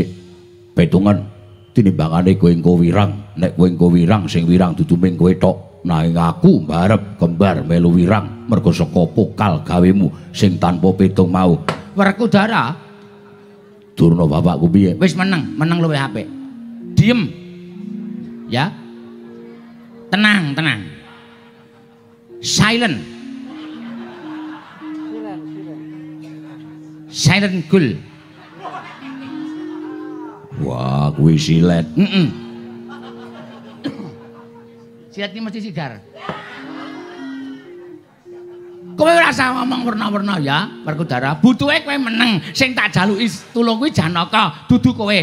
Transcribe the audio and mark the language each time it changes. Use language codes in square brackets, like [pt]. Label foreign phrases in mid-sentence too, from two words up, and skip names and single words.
[jv] Petungen tinimbangane kowe engko wirang, nek kowe engko wirang sing wirang dudu mung kowe tok. Nanging aku mbarep kembar melu wirang mergo saka pokal gawemu sing tanpa petung mau. Werkudara, durna bapakku piye? Wis meneng luwih apik. Diem. Ya. Tenang. [en] Silent. Silent cool. [jv] Wah, kuwi silet. Silet iki mesti sigar. Kowe ora usah ngomong werna-werna ya, Werkudara. Butuhe kowe meneng, sing tak jaluki tulung kuwi Janaka, dudu kowe.